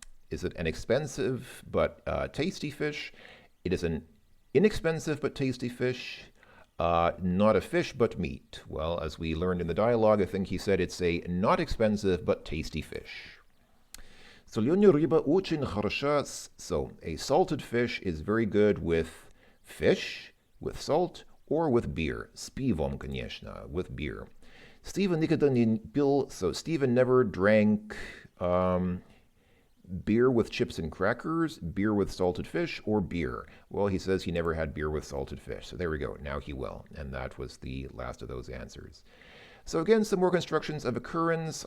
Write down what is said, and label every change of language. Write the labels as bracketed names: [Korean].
[English] Is it an expensive but tasty fish? It is an inexpensive but tasty fish. Not a fish but meat. Well, as we learned in the dialogue, I think he said it's a not expensive but tasty fish. [Russian] Соленая рыба очень хороша. [English] So, a salted fish is very good with fish, with salt, or with beer. [Russian] С пивом, конечно, [English] with beer. [Russian] Стивен никогда не пил, [English] so Stephen never drank beer with chips and crackers, beer with salted fish, or beer. Well, he says he never had beer with salted fish. So there we go. Now he will. And that was the last of those answers. So again, some more constructions of occurrence.